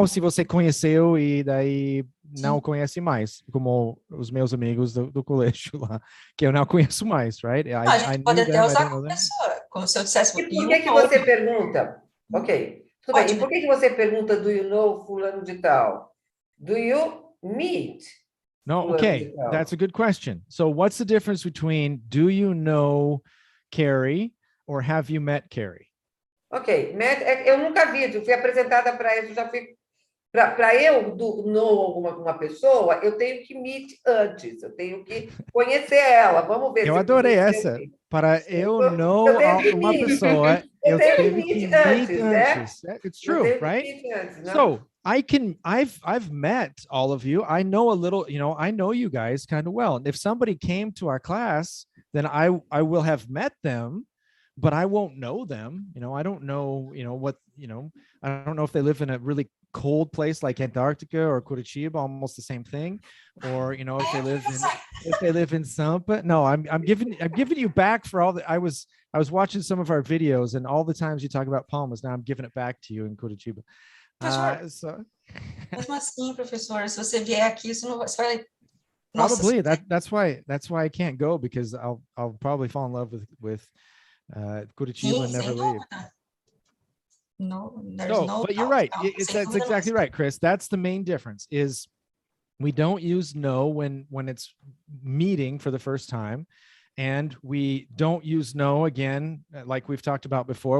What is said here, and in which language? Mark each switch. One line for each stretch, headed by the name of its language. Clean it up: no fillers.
Portuguese: não se você conheceu e daí não conhece mais, como os meus amigos do colégio lá, que eu não conheço mais, right? a gente pode até usar com pessoa, como se eu dissesse... E por que você pergunta? Ok, tudo bem. E por que você pergunta
English: do you know
Portuguese: fulano de tal?
English: Do you meet? No, okay, that's a good question. So what's the difference between do you know Carrie or have you met Carrie?
Portuguese: Ok, eu nunca vi, eu fui apresentada para isso, já fui... Para eu know uma pessoa, eu tenho que meet antes, eu tenho que conhecer ela. Vamos ver. Eu adorei essa. Para eu know uma pessoa, eu tenho que meet antes.
English: It's true, right? So I've met all of you. I know a little, I know you guys kind of well. And if somebody came to our class, then I will have met them, but I won't know them. I don't know, what, I don't know if they live in a really cold place like Antarctica or Curitiba, almost the same thing, or if they live in Sampa. No, I'm giving you back for all the I was watching some of our videos and all the times you talk about palmas. Now I'm giving it back to you in Curitiba.
Portuguese: Mesmo assim, professor, se você vier aqui, você vai.
English: Probably that's why I can't go, because I'll probably fall in love with Curitiba and never leave. No, there's no. But you're right. That's exactly right, Chris. That's the main difference. Is we don't use no when it's meeting for the first time, and we don't use no again, like we've talked about before.